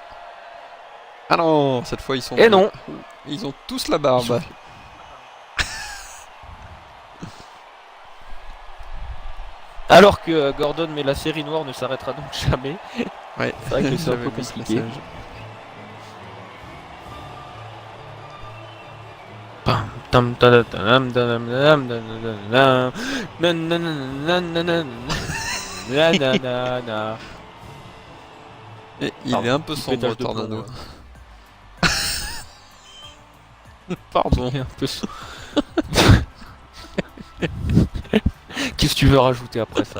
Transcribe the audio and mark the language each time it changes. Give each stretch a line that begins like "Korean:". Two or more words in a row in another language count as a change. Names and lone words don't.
French: Ah non, cette fois ils sont... Et non. Ils ont tous la barbe. Alors que Gordon, mais la série noire ne s'arrêtera donc jamais. Ouais, C'est vrai que c'est un j'avais peu vu ce compliqué. message. Tam ta tam tam tam tam nanana. Et il Pardon, est un peu petit sombre, pétage de Tornado. plomb, Pardon. Il est un peu Qu'est-ce que tu veux rajouter après ça?